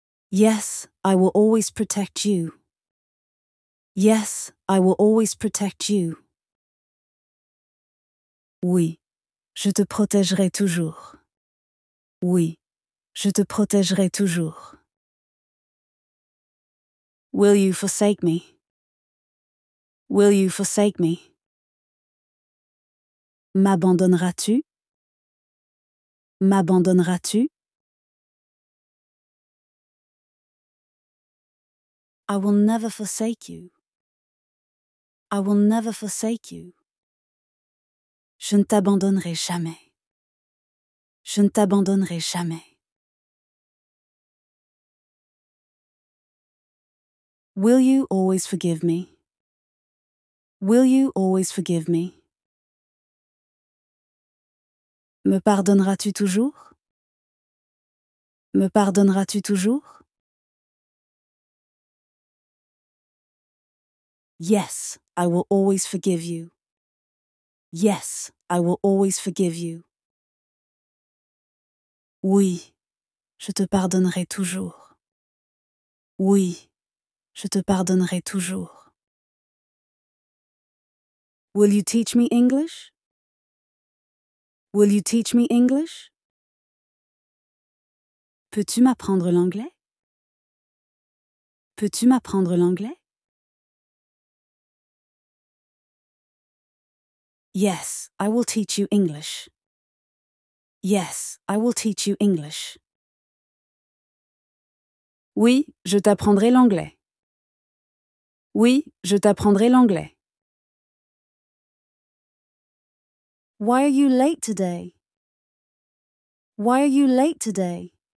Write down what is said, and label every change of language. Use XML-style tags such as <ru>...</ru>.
<en>Yes, I will always protect you. Yes, I will always protect you.</en> <fr>Oui, je te protégerai toujours. Oui, je te protégerai toujours.</fr> <en>Will you forsake me? Will you forsake me?</en> <fr>M'abandonneras-tu? M'abandonneras-tu?</fr> <en>I will never forsake you. I will never forsake you.</en> <fr>Je ne t'abandonnerai jamais. Je ne t'abandonnerai jamais.</fr> <en>Will you always forgive me? Will you always forgive me?</en> <fr>Me pardonneras-tu toujours? Me pardonneras-tu toujours?</fr> <en>Yes, I will always forgive you. Yes, I will always forgive you.</en> <fr>Oui, je te pardonnerai toujours. Oui, je te pardonnerai toujours.</fr> <en>Will you teach me English? Will you teach me English?</en> <fr>Peux-tu m'apprendre l'anglais? Peux-tu m'apprendre l'anglais?</fr> <en>Yes, I will teach you English. Yes, I will teach you English.</en> <fr>Oui, je t'apprendrai l'anglais. Oui, je t'apprendrai l'anglais.</fr> <en>Why are you late today? Why are you late today?</en>